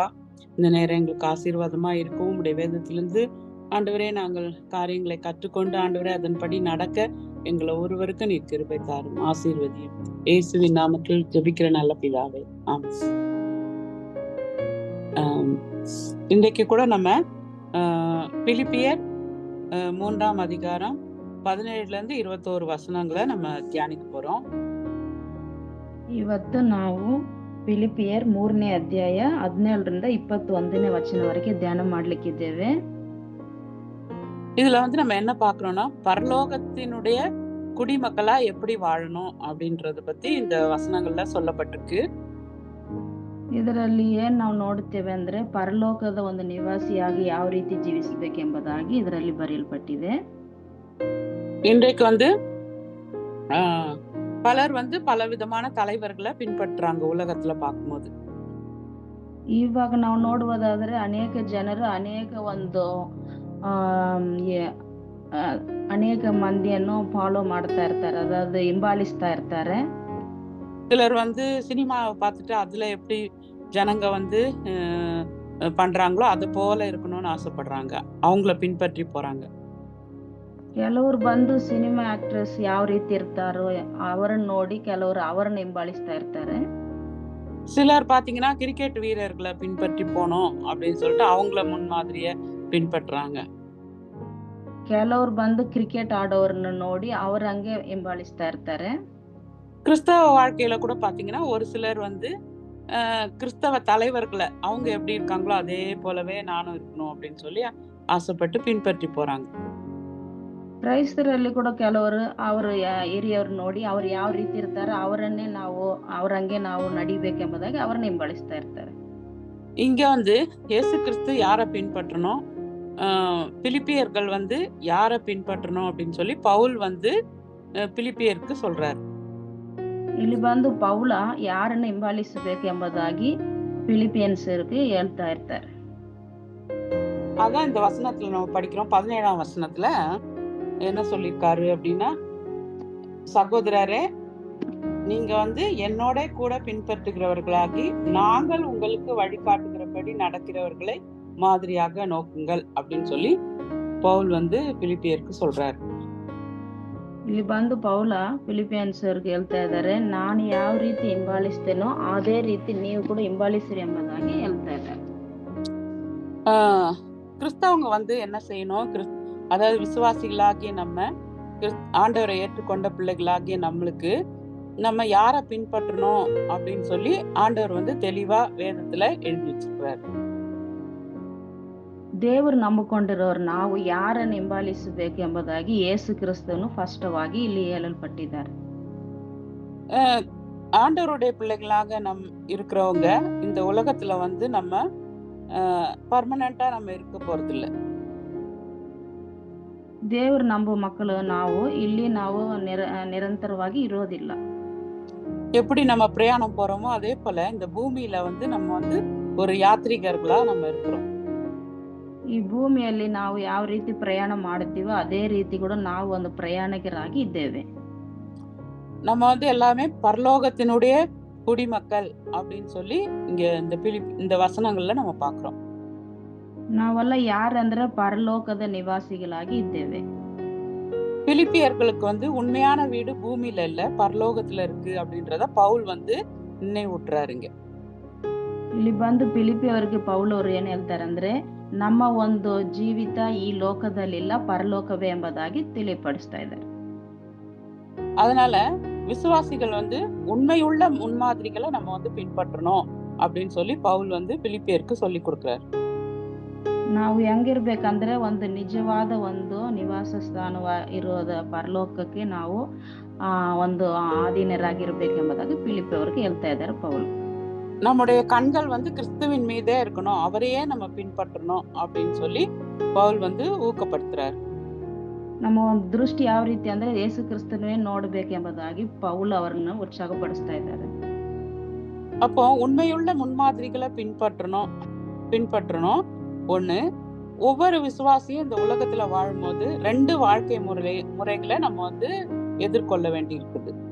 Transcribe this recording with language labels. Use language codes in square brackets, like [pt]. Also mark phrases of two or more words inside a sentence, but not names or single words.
[ta] இந்த நேரம் எங்களுக்கு ஆசீர்வாதமா இருக்கும். உம்முடைய வேதத்திலிருந்து ஆண்டவரே நாங்கள் காரியங்களை கற்றுக்கொண்டு ஆண்டவரே அதன்படி நடக்க எங்களை ஒருவருக்கு நீர் கிருபை தாரும், ஆசீர்வதியும். இயேசுவின் நாமத்தில் ஜெபிக்கிற நல்ல பிதாவே, ஆமென். இன்றைக்கு கூட நம்ம பிலிப்பியர் 3ஆம் அதிகாரம் 17ல இருந்து 21 வசனங்களை நம்ம தியானிக்க போறோம். [kn] ಇವತ್ತು ನಾವು ಫಿಲಿಪಿಯರ್ 3ನೇ ಅಧ್ಯಾಯ 17ರಿಂದ 21ನೇ ವಚನ ವರೆಗೆ ಧ್ಯಾನ ಮಾಡ್ಲಿಕ್ಕಿದ್ದೇವೆ. [ta] இதுல வந்து நம்ம என்ன பாக்குறோம்னா, பரலோகத்தினுடைய குடிமக்களா எப்படி வாழணும் அப்படின்றத பத்தி இந்த வசனங்கள்ல சொல்லப்பட்டிருக்கு. [kn] ಇದರಲ್ಲಿ ಏನ್ ನಾವು ನೋಡುತ್ತೇವೆ ಅಂದ್ರೆ ಪರಲೋಕದ ಒಂದು ನಿವಾಸಿಯಾಗಿ ಯಾವ ರೀತಿ ಜೀವಿಸಬೇಕೆಂಬುದಾಗಿ ಇದರಲ್ಲಿ ಬರೆಯಲ್ಪಟ್ಟಿದೆ. [ta] இன்றைக்கு வந்து பலர் வந்து பலவிதமான தலைவர்களை பின்பற்றுறாங்க உலகத்துல பார்க்கும்போது. [kn] ಇವಾಗ ನಾವು ನೋಡುವುದಾದ್ರೆ ಅನೇಕ ಜನರು ಅನೇಕ ಮಂದಿಯನ್ನು ಫಾಲೋ ಮಾಡ್ತಾ ಇರ್ತಾರೆ, ಅದಾவது ಹಿಂಬಾಲಿಸ್ತಾ ಇರ್ತಾರೆ. [ta] சிலர் வந்து சினிமாவை பார்த்துட்டு அதுல எப்படி ஜனங்க வந்து பண்றாங்களோ அது போல இருக்கணும்னு ஆசைப்படுறாங்க, அவங்கள பின்பற்றி போறாங்க. [kn] ಕೆಲವರು ಬಂದು [en] cinema actress [kn] ಯಾವ ರೀತಿ ಇರ್ತಾರೋ ಅವರನ್ನ ನೋಡಿ ಕೆಲವರು ಅವರನ್ನ ಹಿಂಬಾಲಿಸ್ತಾ ಇರ್ತಾರೆ. [ta] சிலர் பாத்தீங்கன்னா கிரிக்கெட் வீரர்களை பின்பற்றி போனோம் அப்படின்னு சொல்லிட்டு அவங்கள முன்மாதிரிய பின்பற்றுறாங்க. [kn] ಕೆಲವರು ಬಂದು ಕ್ರಿಕೆಟ್ ಆಡೋರನ್ನ ನೋಡಿ ಅವ್ರ ಹಂಗೆ ಹಿಂಬಾಲಿಸ್ತಾ ಇರ್ತಾರೆ. [ta] கிறிஸ்தவ வாழ்க்கையில கூட பாத்தீங்கன்னா ஒரு சிலர் வந்து கிறிஸ்தவ தலைவர்களை அவங்க எப்படி இருக்காங்களோ அதே போலவே நானும் இருக்கணும் அப்படின்னு சொல்லி ஆசைப்பட்டு பின்பற்றி போறாங்க. [kn] ಕ್ರೈಸ್ತರಲ್ಲಿ ಕೂಡ ಕೆಲವರು ಅವರು ಹಿರಿಯವ್ರು ನೋಡಿ ಅವ್ರು ಯಾವ ರೀತಿ ಇರ್ತಾರೆ ಅವ್ರಂಗೆ ನಾವು ನಡಿಬೇಕೆಂಬುದಾಗಿ ಅವ್ರನ್ನ ಹಿಂಬಾಲಿಸ್ತಾ ಇರ್ತಾರೆ. [ta] இங்க வந்து இயேசு கிறிஸ்து யாரை பின்பற்றணும், பிலிப்பியர்கள் வந்து யாரை பின்பற்றணும் அப்படின்னு சொல்லி பவுல் வந்து பிலிப்பியருக்கு சொல்றாரு. [kn] ಇಲ್ಲಿ ಬಂದು ಪೌಲ ಯಾರನ್ನ ಹಿಂಬಾಲಿಸಬೇಕೆಂಬುದಾಗಿ பிலிப்பியன்ஸருக்கு ಹೇಳ್ತಾ ಇರ್ತಾರೆ. [ta] அதான் இந்த வசனத்துல நம்ம படிக்கிறோம். 17ஆம் வசனத்துல என்ன சொல்லியிருக்காரு அப்படின்னா, சகோதரரே நீங்க வந்து என்னோட கூட பின்பற்றுகிறவர்களாகி நாங்கள் உங்களுக்கு வழிகாட்டுகிறபடி நடக்கிறவர்களை மாதிரியாக நோக்குங்கள் அப்படின்னு சொல்லி பவுல் வந்து பிலிப்பியருக்கு சொல்றாரு. [kn] ಇಲ್ಲಿ ಬಂದು ಪೌಲ ಫಿಲಿಪಿಯನ್ಸ್ರಿಗೆ ಹೇಳ್ತಾ ಇದ್ದಾರೆ, ನಾನು ಯಾವ ರೀತಿ ಹಿಂಬಾಲಿಸ್ತೇನೋ ಅದೇ ರೀತಿ ನೀವು ಕೂಡ ಹಿಂಬಾಲಿಸಿರಿ ಎಂಬುದಾಗಿ ಹೇಳ್ತಾ ಇದ್ದಾರೆ. [ta] கிறிஸ்தவங்க வந்து என்ன செய்யணும், அதாவது விசுவாசிகளாகிய நம்ம ஆண்டவரை ஏற்றுக்கொண்ட பிள்ளைகளாகிய நம்மளுக்கு நம்ம யாரை பின்பற்றணும் அப்படின்னு சொல்லி ஆண்டவர் வந்து தெளிவா வேதத்துல எழுதி வச்சிருக்கிறாரு. [kn] ದೇವರು ನಂಬಿಕೊಂಡಿರೋರು ನಾವು ಯಾರನ್ನು ಹಿಂಬಾಲಿಸಬೇಕು ಎಂಬುದಾಗಿ ಯೇಸು ಕ್ರಿಸ್ತನು ಸ್ಪಷ್ಟವಾಗಿ ಇಲ್ಲಿ ಹೇಳಲ್ಪಟ್ಟಿದ್ದಾರೆ. [ta] ஆண்டவருடைய பிள்ளைகளாக இருக்கிறவங்க இந்த உலகத்துல வந்து நம்ம பர்மனண்டா நம்ம இருக்க போறது இல்ல. [kn] ದೇವರು ನಂಬುವ ಮಕ್ಕಳು ನಾವು ಇಲ್ಲಿ ನಾವು ನಿರಂತರವಾಗಿ ಇರೋದಿಲ್ಲ. [ta] எப்படி நம்ம பிரயாணம் போறோமோ அதே போல இந்த பூமியில வந்து நம்ம வந்து ஒரு யாத்ரீகர்களா நம்ம இருக்கிறோம். [kn] ಈ ಭೂಮಿಯಲ್ಲಿ ನಾವು ಯಾವ ರೀತಿ ಪ್ರಯಾಣ ಮಾಡುತ್ತೀವೋ ಅದೇ ರೀತಿ ಕೂಡ ನಾವು ಒಂದು ಪ್ರಯಾಣಿಕರಾಗಿ ಇದ್ದೇವೆ. [ta] நம்ம வந்து எல்லாமே பரலோகத்தினுடைய குடிமக்கள் அப்படின்னு சொல்லி இங்க இந்த வசனங்கள்ல நம்ம பாக்குறோம். [kn] ನಾವೆಲ್ಲ ಯಾರಂದ್ರೆ ಪರಲೋಕದ ನಿವಾಸಿಗಳಾಗಿ ಇದ್ದೇವೆ. [ta] பிலிப்பியர்களுக்கு வந்து உண்மையான வீடு பூமியில இல்ல பரலோகத்துல இருக்கு அப்படின்றத பவுல் வந்து நினைவூட்டுறாருங்க. [kn] ಇಲ್ಲಿ ಬಂದು ಫಿಲಿಪಿ ಅವರಿಗೆ ಪೌಲ್ ಅವರು ಏನ್ ಹೇಳ್ತಾರೆ ಅಂದ್ರೆ, ನಮ್ಮ ಒಂದು ಜೀವಿತ ಈ ಲೋಕದಲ್ಲಿಲ್ಲ ಪರಲೋಕವೇ ಎಂಬುದಾಗಿ ತಿಳಿಪಡಿಸ್ತಾ ಇದ್ದಾರೆ. [ta] அதனால விசுவாசிகள் வந்து உண்மையுள்ள முன்மாதிரிகளை நம்ம வந்து பின்பற்றணும் அப்படின்னு சொல்லி பவுல் வந்து பிலிப்பியருக்கு சொல்லி கொடுக்கிறார். [kn] ನಾವು ಹೆಂಗಿರ್ಬೇಕಂದ್ರೆ ಒಂದು ನಿಜವಾದ ಒಂದು ನಿವಾಸ ಸ್ಥಾನ ಇರೋದ ಪರಲೋಕಕ್ಕೆ ನಾವು ಒಂದು ಆಧೀನರಾಗಿರ್ಬೇಕೆಂಬುದಾಗಿ ಫಿಲಿಪಿ ಅವರಿಗೆ ಹೇಳ್ತಾ ಇದ್ದಾರೆ ಪೌಲ್. [ta] நம்முடைய கண்கள் வந்து கிறிஸ்துவின் மீதே இருக்கணும், அவரையே நம்ம பின்பற்றணும் அப்படின்னு சொல்லி பவுல் வந்து ஊக்கப்படுத்துறாரு. [kn] ನಮ್ಮ ಒಂದು ದೃಷ್ಟಿ ಯಾವ ರೀತಿ ಅಂದ್ರೆ ಯೇಸು ಕ್ರಿಸ್ತನೇ ನೋಡ್ಬೇಕೆಂಬುದಾಗಿ ಪೌಲ್ ಅವರನ್ನು ಉತ್ಸಾಹಪಡಿಸ್ತಾ ಇದ್ದಾರೆ. [ta] அப்போ உண்மையுள்ள முன்மாதிரிகளை பின்பற்றணும் ஒண்ணு. ஒவ்வொரு விசுவாசியும் இந்த உலகத்துல வாழும்போது 2 வாழ்க்கை முறைகளை நம்ம வந்து ಎದುರ್ಕೊಳ್ಳ வேண்டி இருக்குது.